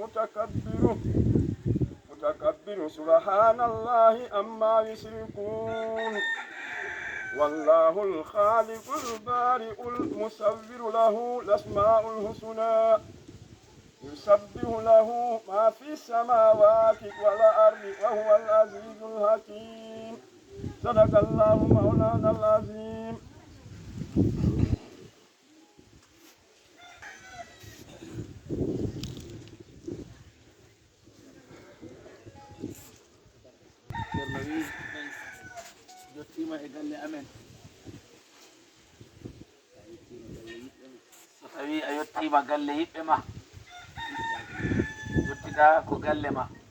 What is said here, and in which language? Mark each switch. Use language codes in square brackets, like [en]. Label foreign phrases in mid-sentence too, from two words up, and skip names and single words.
[ar] متكبر سبحان الله عما يشركون والله الخالق البارئ المصور له الأسماء الحسنى يسبح له ما في السماوات والأرض وهو العزيز الحكيم صدق الله مولانا العظيم. [ff] jottima e galle amen so tawi a yettima galle yiɓɓe ma jottita ko galle ma